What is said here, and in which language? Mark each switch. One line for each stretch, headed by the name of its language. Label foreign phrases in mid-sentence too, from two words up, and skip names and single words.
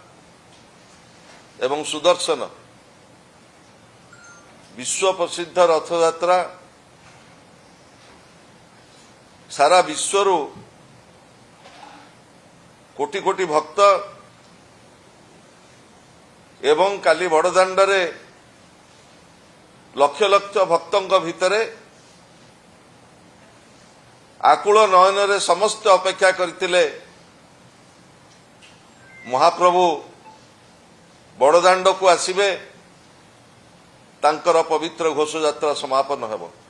Odia: ଏବଂ ସୁଦର୍ଶନ ବିଶ୍ୱ ପ୍ରସିଦ୍ଧ ରଥଯାତ୍ରା ସାରା ବିଶ୍ୱରୁ କୋଟି କୋଟି ଭକ୍ତ ଏବଂ କାଲି ବଡ଼ଦାଣ୍ଡରେ ଲକ୍ଷ ଲକ୍ଷ ଭକ୍ତଙ୍କ ଭିତରେ ଆକୁଳ ନୟନ ସମସ୍ତ ଅପେକ୍ଷା କରଥିଲେ ମହାପ୍ରଭୁ ବଡ଼ଦାଣ୍ଡ କୁ ଆସିବେ ତାଙ୍କର ପବିତ୍ର ଘୋଷ ଯାତ୍ରା ସମାପନ ହେବ।